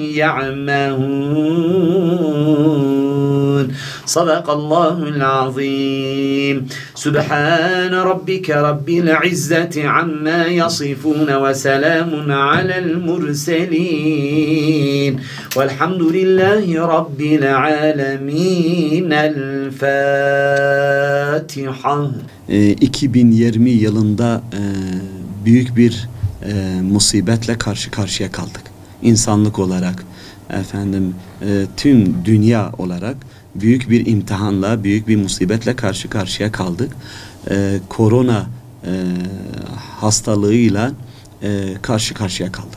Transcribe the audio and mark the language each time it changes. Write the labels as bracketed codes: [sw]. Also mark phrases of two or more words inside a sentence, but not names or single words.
[ar] يعمهون صدق الله العظيم سبحان ربك رب العزة عما يصفون وسلام على المرسلين والحمد لله رب العالمين الفاتحة [tr] 2020 yılında büyük bir musibetle karşı karşıya kaldık. İnsanlık olarak, tüm dünya olarak büyük bir imtihanla, büyük bir musibetle karşı karşıya kaldık. Korona hastalığıyla karşı karşıya kaldık.